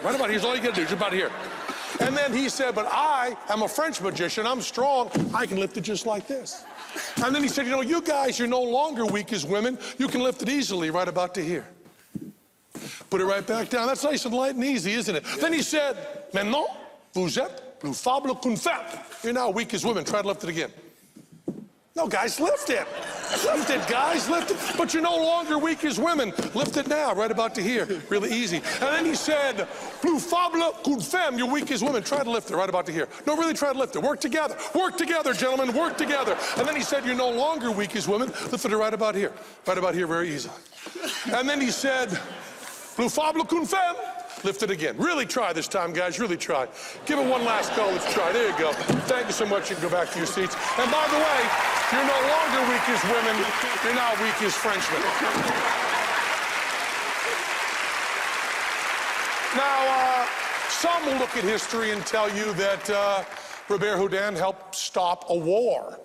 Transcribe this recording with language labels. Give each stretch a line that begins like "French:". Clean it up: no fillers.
English: Right about here is all you got to do, just about here. And then he said, but I am a French magician. I'm strong. I can lift it just like this. And then he said, you know, you guys, you're no longer weak as women. You can lift it easily right about to here. Put it right back down. That's nice and light and easy, isn't it? Yeah. Then he said,
French: Maintenant, vous êtes plus faible qu'une femme.
English: You're now weak as women. Try to lift it again. No, guys, lift it. Lift it, guys, lift it. But you're no longer weak as women. Lift it now, right about to here. Really easy. And then he said,
French: plus faible qu'une femme,
English: you're weak as women. Try to lift it right about to here. No, really try to lift it. Work together. Work together, gentlemen. Work together. And then he said, you're no longer weak as women. Lift it right about here. Right about here, very easy. And then he said,
French: plus faible qu'une femme.
English: Lift it again. Really try this time, guys. Really try. Give it one last go. Let's try. There you go. Thank you so much. You can go back to your seats. And by the way, you're no longer weak as women. You're now weak as Frenchmen. Now, some will look at history and tell you that 𝙈𝙗𝙤𝙤 helped stop a war.